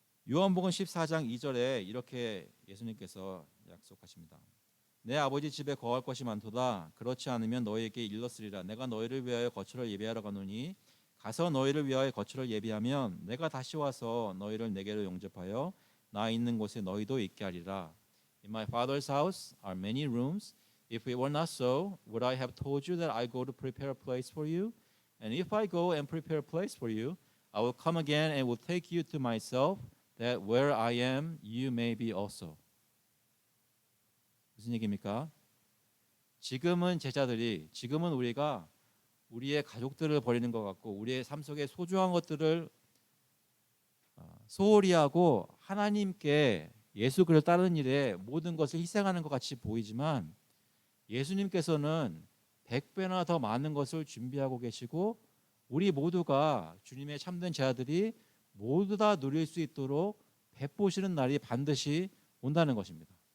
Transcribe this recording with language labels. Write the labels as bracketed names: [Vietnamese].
[Korean] 요한복음 14장 2절에 이렇게 예수님께서 약속하십니다. 내 아버지 집에 거할 것이 많도다. 그렇지 않으면 너희에게 일렀으리라. 내가 너희를 위하여 거처를 예비하러 가노니 가서 너희를 위하여 거처를 예비하면 내가 다시 와서 너희를 내게로 영접하여 나 있는 곳에 너희도 있게 하리라. [English] In my Father's house are many rooms. If it were not so, would I have told you that I go to prepare a place for you? And if I go and prepare a place for you, I will come again and will take you to myself, that where I am, you may be also. [Korean] 무슨 얘기입니까? 지금은 우리가 우리의 가족들을 버리는 것 같고 우리의 삶 속에 소중한 것들을 소홀히 하고 하나님께 예수 그리스도를 따르는 일에 모든 것을 희생하는 것 같이 보이지만 예수님께서는 100배나 더 많은 것을 준비하고 계시고 우리 모두가 주님의 참된 제자들이 모두 다 누릴 수 있도록 베푸시는 날이 반드시 온다는 것입니다.